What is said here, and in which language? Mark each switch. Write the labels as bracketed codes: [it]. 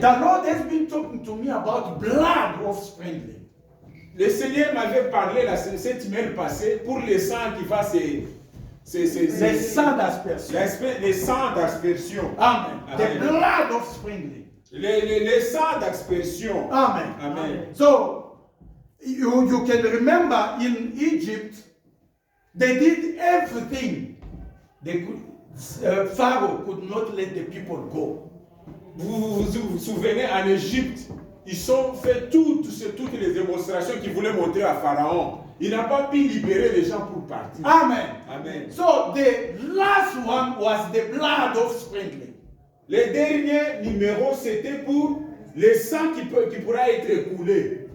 [en] The Lord has been talking to me about blood of sprinkling. [fr] Le Seigneur m'avait parlé cette semaine passée pour le sang qui va se... Les sangs d'aspersion. Les sangs d'aspersion. Amen. Amen. [en] The blood of sprinkling. [fr] Les sangs d'aspersion. Amen. Amen. [en] So, you can remember in Egypt, they did everything. They could, Pharaoh could not let the people go. [fr] Vous vous souvenez, en Égypte, ils ont fait toutes les démonstrations qu'ils voulaient montrer à Pharaon. Il n'a pas pu libérer les gens pour partir. Amen. Amen. [en] So the last one was the blood of sprinkling. [fr] Le dernier numéro, c'était pour le sang qui pourra être écoulé.